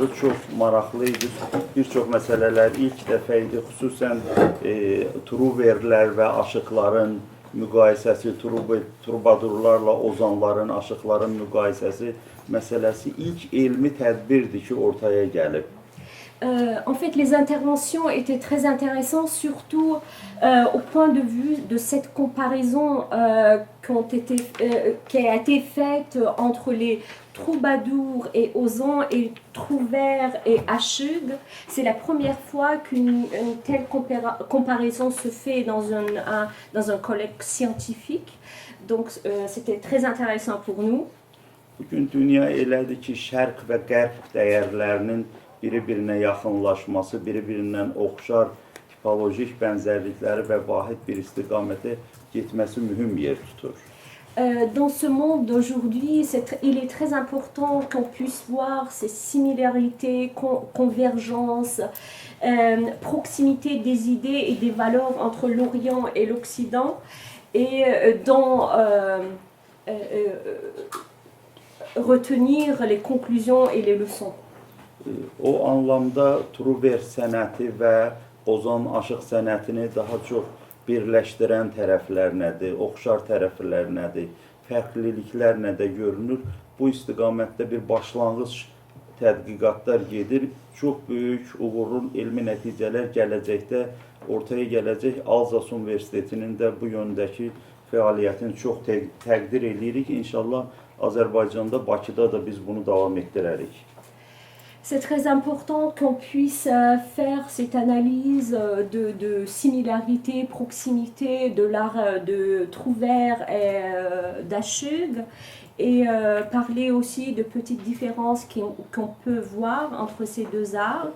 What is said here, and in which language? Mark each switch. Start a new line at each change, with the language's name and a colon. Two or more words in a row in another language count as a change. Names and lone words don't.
Azerbaijani: Çox maraqlı idi. Bir çox məsələlər ilk dəfə idi. Xüsusən truverlər və aşıqların müqayisəsi, trubadurlarla ozanların, aşıqların müqayisəsi məsələsi ilk elmi tədbirdir ki, ortaya gəlib.
French: En fait, les interventions étaient très intéressantes, surtout au point de vue de cette comparaison qui a été faite entre les troubadours et osans et trouvères et achugues. C'est la première fois qu'une telle comparaison se fait dans un colloque scientifique. Donc, c'était très intéressant pour nous.
Azerbaijani: Bugün dünya elədir ki, şərq və qərb dəyərlərinin biri-birinə yaxınlaşması, biri-birindən oxşar tipolojik bənzərlikləri və vahid bir istiqamətə getməsi mühüm yer tutur.
French: Dans ce monde d'aujourd'hui, il est très important qu'on puisse voir ces similarités, convergences, proximité des idées et des valeurs entre l'Orient et l'Occident, et retenir les conclusions et les leçons.
Azerbaijani: O anlamda truver sənəti və ozan aşıq sənətini daha çox birləşdirən tərəflər nədir, oxşar tərəflər nədir, fərqliliklər nədə görünür. Bu istiqamətdə bir başlanğıc tədqiqatlar gedir. Çox böyük, uğurlu elmi nəticələr gələcəkdə ortaya gələcək. Alzas Universitetinin də bu yöndəki fəaliyyətini çox təqdir edirik. İnşallah Azərbaycanda, Bakıda da biz bunu davam etdirərik.
French: C'est très important qu'on puisse faire cette analyse de similarité, proximité de l'art de trouvère et d'achug, et parler aussi de petites différences qu'on peut voir entre ces deux arts.